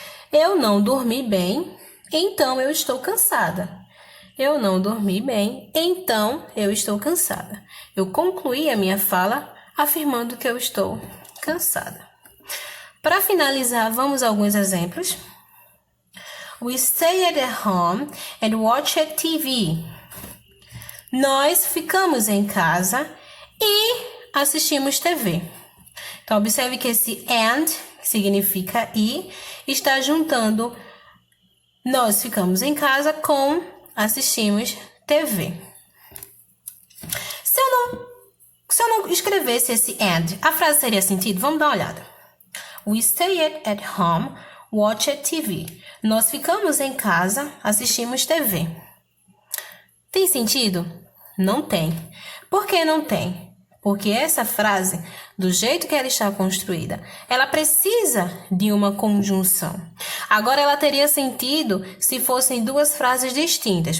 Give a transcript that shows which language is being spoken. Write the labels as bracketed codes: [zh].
[pt] Eu não dormi bem, então eu estou cansada. Eu não dormi bem, então eu estou cansada. Eu concluí a minha fala afirmando que eu estou cansada. Para finalizar, vamos a alguns exemplos. [en] We stayed at home and watched TV. [pt] Nós ficamos em casa e assistimos TV. Então, observe que esse and, que significa e, está juntando nós ficamos em casa com assistimos TV. Se eu não escrevesse esse and, a frase teria sentido? Vamos dar uma olhada. [en] We stayed at home, watched TV. [pt] Nós ficamos em casa, assistimos TV. Tem sentido? Não tem. Por que não tem? Porque essa frase, do jeito que ela está construída, ela precisa de uma conjunção. Agora, ela teria sentido se fossem duas frases distintas.